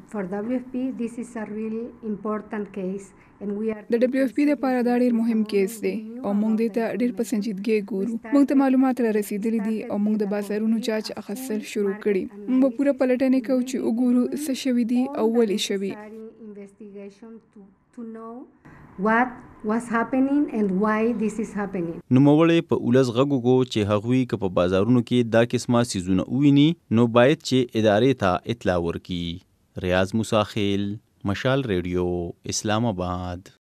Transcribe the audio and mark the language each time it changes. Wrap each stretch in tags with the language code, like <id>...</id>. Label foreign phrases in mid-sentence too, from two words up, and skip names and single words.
<ps>د WFP لپاره دا ډېر مهم کیس دی او موږ دې ته ډېر په سنجیدګۍ ګورو. موږ ته معلومات را رسیدلي دي او موږ د بازارونو چارج اخیستل شروع کړي. موږ به پوره پلټنې کوو چې وګورو څه شوي دي او ولې شوي.</ps> <en>what's happening and why this is happening.</en> <ps>نوموړی په اولس غږ وکړو چې هغوی که په بازارونو کې دا قسمه سیزونه وویني نو باید چې ادارې ته اطلاع ورکړي. ریاض موسی خیل، مشال ریډیو، اسلام آباد.</ps>